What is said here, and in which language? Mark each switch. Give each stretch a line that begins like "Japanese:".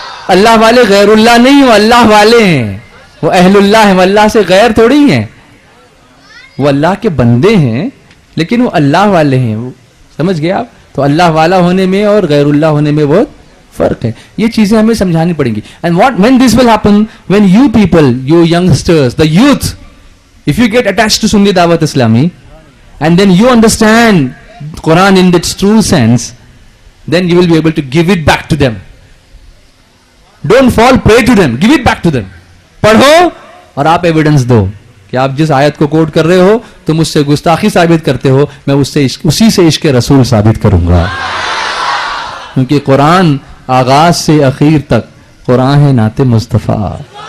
Hindi: अल्लाह वाले गैरुल्लाह नहीं, वो अल्लाह वाले हैं. वो अहलुल्लाह है, वो अल्लाह से गैर थोड़ी हैं. वो अल्लाह के बंदे हैं लेकिन वो अल्लाह वाले हैं. वो समझ गए आप? तो अल्लाह वाला होने में और गैरुल्लाह होने में बहुत फर्क है. ये चीजें हमें समझानी पड़ेंगी.
English: And what when this will happen, when you people, you youngsters, the youth, if you get attached to Sunni Dawat Islami and then you understand Quran in its true sense, then you will be able to give it back to them. Don't fall prey to them, give it back to them.
Hindi: पढ़ो और आप evidence दो कि आप जिस आयत को coat कर रहे हो तुम उससे गुस्ताखी साबित करते हो, मैं उससे उसी से इश्क रसूल साबित करूंगा. क्योंकि कुरान आगाज से आखिर तक कुरान है नाते मुस्तफा.